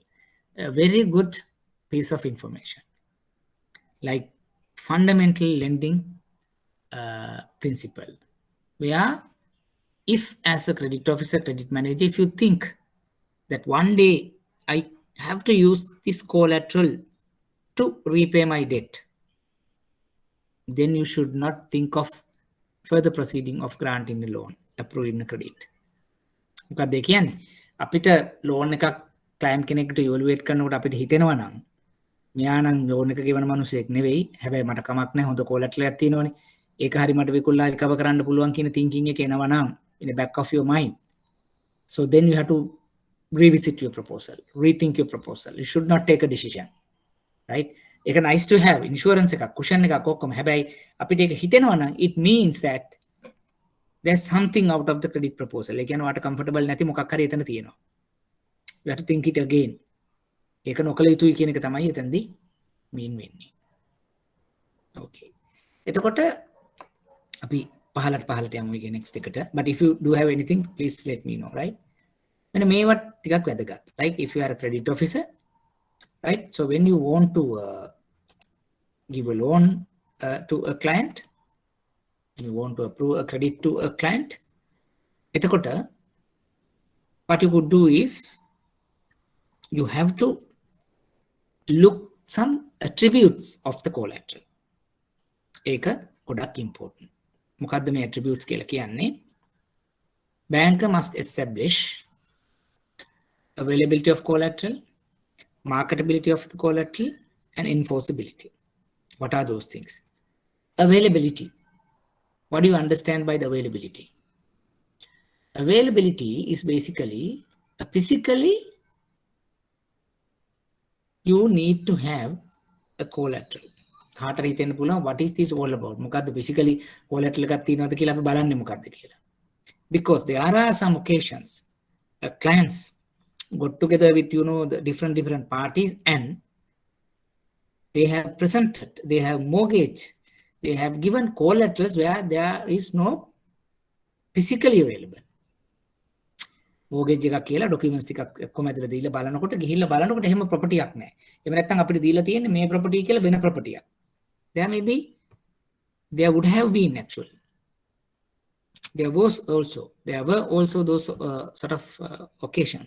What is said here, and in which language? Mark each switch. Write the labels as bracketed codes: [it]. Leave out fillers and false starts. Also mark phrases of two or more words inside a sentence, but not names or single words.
[en] A very good piece of information, like fundamental lending principle, where if as a credit officer, credit manager, if you think that one day I have to use this collateral to repay my debt, then you should not think of further proceeding of granting a loan, approving a credit. [si] මොකක්ද ඒ කියන්නේ? අපිට loan එකක් client කෙනෙක්ට evaluate කරනකොට අපිට හිතෙනවා නම් මෙයා නම් loan එක ගෙවන මිනිහෙක් නෙවෙයි, හැබැයි මට කමක් නැහැ හොඳ collateral එකක් තියෙනවනේ. ඒක හරි මට විකුණලා recover කරන්න පුළුවන් කියන thinking එක එනවා නම් [en] in the back of your mind, so then you have to revisit your proposal, rethink your proposal. You should not take a decision, right? [si] ඒක [en] nice to have insurance [si] එකක් cushion එකක් ඔක්කොම. හැබැයි අපිට ඒක හිතෙනවා නම් [en] it means that there's something out of the credit proposal. [si] ඒ කියන්නේ ඔයාට comfortable නැති මොකක් හරි එතන තියෙනවා. [en] You have to think it again. [si] ඒක නොකල යුතුයි කියන එක තමයි එතනදී mean වෙන්නේ. Okay. එතකොට අපි පහලට යමු ඊගේ next එකට. [en] But if you do have anything, please let me know, right? [si] මෙන්න මේවත් ටිකක් වැදගත්. [en] Like if you are a credit officer, right? So when you want to give a loan to a client, you want to approve a credit to a client, එතකොට what you could do is you have to look some attributes of the collateral. [si] ඒක ගොඩක් important. මොකද්ද මේ attributes කියලා කියන්නේ? [en] Banker must establish availability of collateral, marketability of the collateral, and enforceability. What are those things? Availability. What do you understand by the availability? Availability is basically physically you need to have a collateral. [si] කාටට හිතෙන්න පුළුවන් [en] what is this all about? [si] මොකද්ද physically collateral එකක් තියෙනවද කියලා අපි බලන්නේ මොකද්ද කියලා. [en] Because there are some occasions clients got together with the different parties and they have presented, they have mortgage, they have given collaterals where there is no physically available. [si] mortgage එකක් කියලා documents ටිකක් ඔක්කොම ඇදලා දීලා බලනකොට ගිහිල්ලා බලනකොට එහෙම property එකක් නැහැ. එහෙම නැත්නම් අපිට දීලා තියෙන්නේ මේ property කියලා වෙන property එකක්. [en] There would have been actually. There were also those sort of occasions.